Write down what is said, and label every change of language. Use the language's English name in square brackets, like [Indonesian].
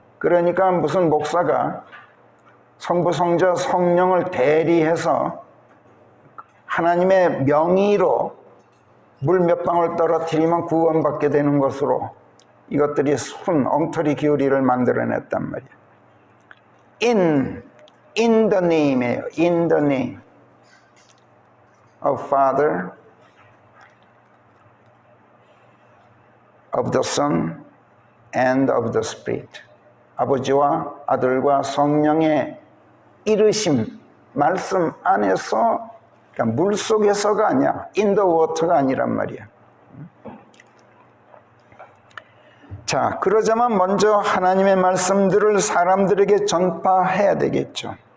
[Korean] 그러니까 무슨 목사가 성부, 성자, 성령을 대리해서 하나님의 명의로 물 몇 방울 떨어뜨리면 구원받게 되는 것으로 이것들이 엉터리 교리를 만들어냈단 말이야. [English] In the name이에요. In the name of Father, of the Son, and of the Spirit. [Korean] 아버지와 아들과 성령의 이르심, 말씀 안에서, 그러니까 물 속에서가 아니야. [English] in the water [Korean] 가 아니란 말이야. 자, 그러자면 먼저 하나님의 말씀들을 사람들에게 전파해야 되겠죠.